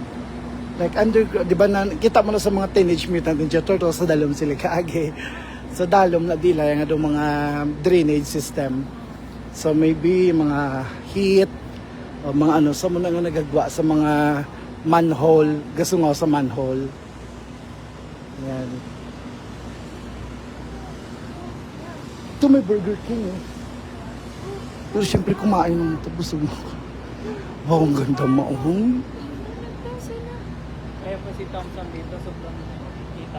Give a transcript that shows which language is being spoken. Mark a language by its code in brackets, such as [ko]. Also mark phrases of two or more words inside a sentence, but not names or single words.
[en] Like underground, [hil] di ba kita mo na sa mga Teenage Mutant Ninja Turtles sa dalom sila kaagi. Sa dalom na dila yung adong mga drainage system. [en] So maybe [hil] mga heat o mga ano sa muna nga nagagwa sa mga manhole, gasungaw sa manhole. [tl] Yan. Ito may Burger King eh. Pero syempre kumain mo ito, busog mo. Wow, ang ganda mo. Kaya po si Thompson dito, sobrang kita.